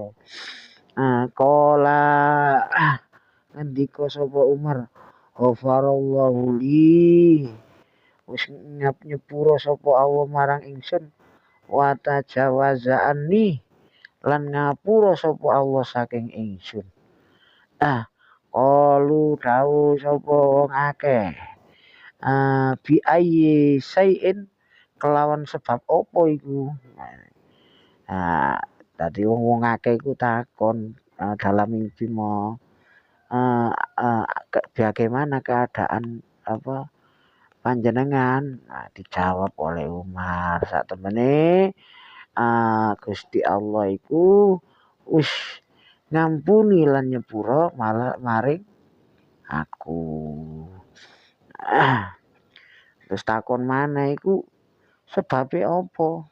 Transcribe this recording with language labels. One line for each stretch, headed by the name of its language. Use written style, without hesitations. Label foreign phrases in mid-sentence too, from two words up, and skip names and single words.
Javanese: Qala ngendika sapa Umar
Arabic: غفر الله لي
Javanese: wis nyepuro sapa Allah marang ingsun
Arabic: وتجاوز عني
Javanese: lan ngapura sapa Allah saking ingsun. Qalu dawuh sapa wong akeh
Arabic: بأي شيء
Javanese: kelawan sebab apa iku. Dadi wong akeh iku takon
Indonesian: dalam mimpi
Javanese: mau
Indonesian: bagaimana keadaan
Javanese: apa panjenengan.
Indonesian: Dijawab oleh
Javanese: Umar sak temene Gusti Allah iku wis ngampuni lan nyepuro malah maring aku. Terus takon mana iku sebabe apa?